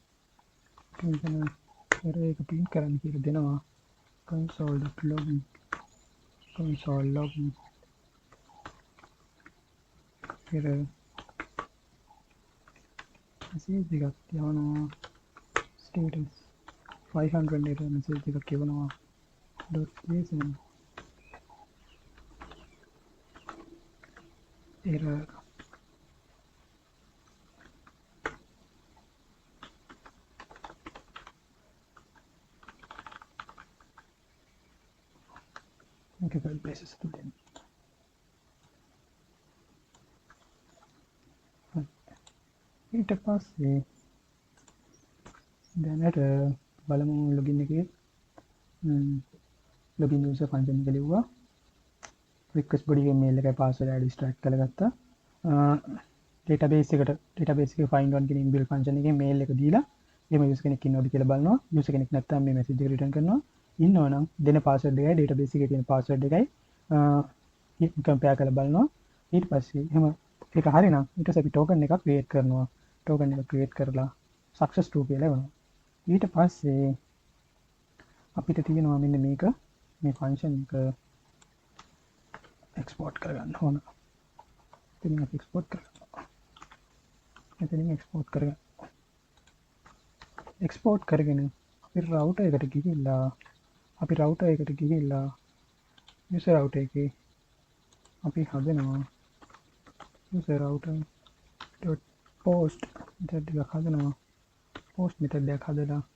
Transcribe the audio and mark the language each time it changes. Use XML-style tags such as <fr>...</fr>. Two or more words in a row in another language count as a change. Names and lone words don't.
<si>error එක print කරන්න කියලා දෙනවා</si> <en>console.login error message</en> <si>එකක් යවනවා</si> <en>status 500 error message</en> <si>එකක් යවනවා .json</si> <en>error multiple places to them</en> <si>ඊට පස්සේ දැනට බලමු login එකේ</si> <en>login user function</en> <si>එක ලිව්වා</si> <en>request body</en> <si>එකේ mail එකයි</si> <en>password ID extract</en> <si>කරගත්තා database එකේ</si> <en>find one</en> <si>කියන</si> <en>inbuilt function</en> <si>එකේ mail එක දීලා එහෙම user කෙනෙක් ඉන්නවද කියලා බලනවා user කෙනෙක් නැත්නම් මේ message එක return කරනවා ඉන්නවනම් දෙන password එකයි database එකේ තියෙන password එකයි compare කරලා බලනවා ඊට පස්සේ එහෙම ඒක හරිනම් ඊට පස්සේ අපි token එකක් create කරනවා token එක create කරලා</si> <en>success to</en> <si>කියලා එවනවා ඊට පස්සේ අපිට තියෙනවා මෙන්න මේක මේ function එක export කරගන්න ඕන එතනින් අපි export කරගන්නවා එතනින් export කරගෙන අපි router එකට ගිහිල්ලා</si> <en>user router</en> <si>එකේ අපි හදනවා</si> <en>user router post method</en> <si>එකක් හදනවා</si> <en>post method</en> <si>එකක් හදලා</si>